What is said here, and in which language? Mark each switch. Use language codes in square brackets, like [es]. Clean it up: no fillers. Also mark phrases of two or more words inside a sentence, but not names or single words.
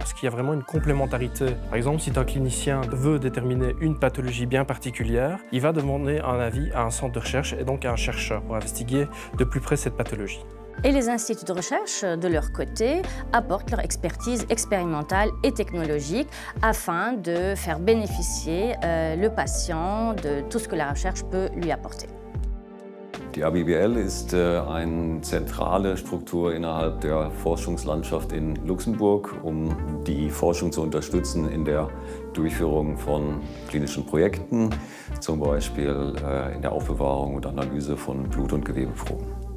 [fr] Parce qu'il y a vraiment une complémentarité. Par exemple, si un clinicien veut déterminer une pathologie bien particulière, il va demander un avis à un centre de recherche et donc à un chercheur pour investiguer de plus près cette pathologie. Et les instituts de recherche, de leur côté, apportent leur expertise expérimentale et technologique afin de faire bénéficier le patient de tout ce que la recherche peut lui apporter. [de] Die ABBL ist eine zentrale Struktur innerhalb der Forschungslandschaft in Luxemburg, um die Forschung zu unterstützen in der Durchführung von klinischen Projekten, zum Beispiel in der Aufbewahrung und Analyse von Blut- und Gewebeproben.